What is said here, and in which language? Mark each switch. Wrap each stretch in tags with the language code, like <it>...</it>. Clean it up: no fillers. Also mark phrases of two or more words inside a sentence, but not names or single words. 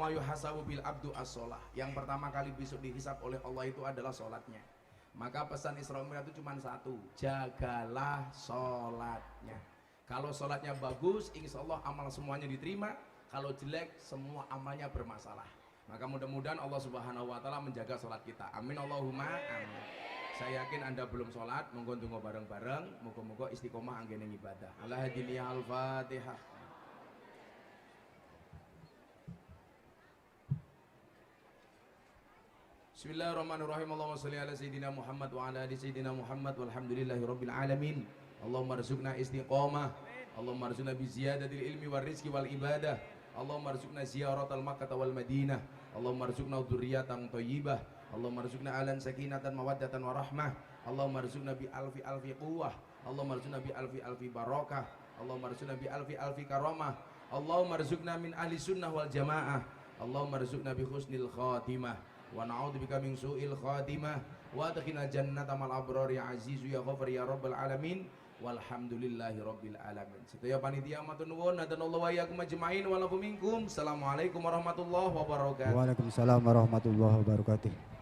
<ar>يحاسب بالعبد الصلاة.</ar> <id>Yang pertama kali besok dihisab oleh Allah itu adalah sholatnya. Maka pesan Isra Mi'raj itu cuma satu, jagalah sholatnya. Kalau sholatnya bagus,</id> <ar>إن شاء الله</ar> <id>amal semuanya diterima. Kalau jelek, semua amalnya bermasalah. Maka mudah-mudahan Allah</id> <ar>سبحانه وتعالى</ar> <id>menjaga sholat kita.</id> <ar>آمين اللهم آمين.</ar> <id>Saya yakin Anda belum sholat,</id> <jv>monggo tunggu bareng-bareng. Moga-moga istiqomah anggene ibadah. Al-Hadiniyah Al-Fatihah.</jv> <ar>بسم الله الرحمن الرحيم. اللهم صل على سيدنا محمد وعلى آل سيدنا محمد والحمد لله رب العالمين. اللهم ارزقنا استقامة. اللهم ارزقنا بزيادة العلم والرزق والعبادة. اللهم ارزقنا زيارة مكة والمدينة. اللهم ارزقنا ذرية طيبة. اللهم ارزقنا الآن سكينة ومودة ورحمة. اللهم ارزقنا بألف ألف قوة. اللهم ارزقنا بألف ألف بركة. اللهم ارزقنا بألف ألف كرامة. اللهم ارزقنا من أهل السنة والجماعة. اللهم ارزقنا بحسن الخاتمة. ونعوذ بك من سوء الخاتمة وأدخلنا جنة مع الأبرار يا عزيز يا غفار يا رب العالمين والحمد لله رب العالمين.</ar> <jv>Sedaya panitia matur nuwun</jv> <ar>هدانا الله وإياكم أجمعين ولكم منكم. السلام عليكم ورحمة الله وبركاته. وعليكم السلام ورحمة الله وبركاته.</ar>